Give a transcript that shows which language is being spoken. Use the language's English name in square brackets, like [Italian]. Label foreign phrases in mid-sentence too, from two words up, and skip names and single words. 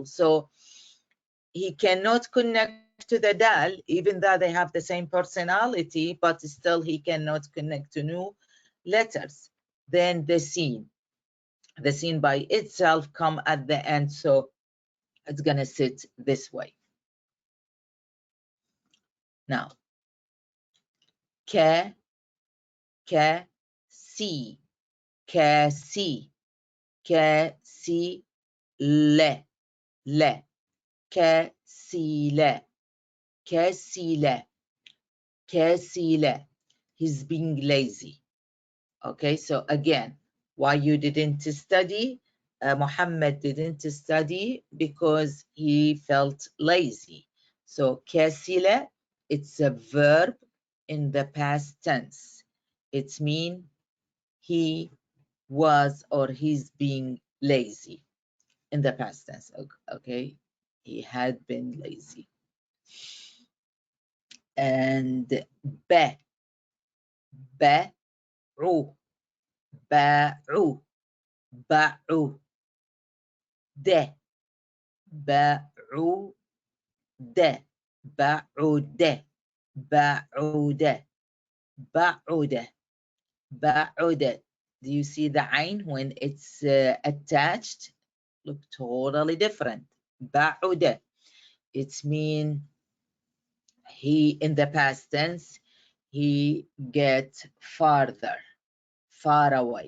[English] So he cannot connect to the dal, even though they have the same personality, but still he cannot connect to new letters. Then the scene by itself come at the end, so it's gonna sit this way. Now, [Arabic] كَ، سِ، لَ، كَسِلَ. [English] He's being lazy. Okay, so again, why you didn't study? Muhammad didn't study because he felt lazy. So kasila, it's a verb in the past tense. It means he was or he's being lazy in the past tense. Okay, he had been lazy. [Arabic] And بَعُ، بَعُ، بَعُ، دَ، بَعُ، دَ، بَعُدَ، بَعُدَ، بَعُدَ، بَعُدَ. [English] Do you see the ayn when it's attached? Look totally different. Ba'ude. It means he, in the past tense, he get farther, far away.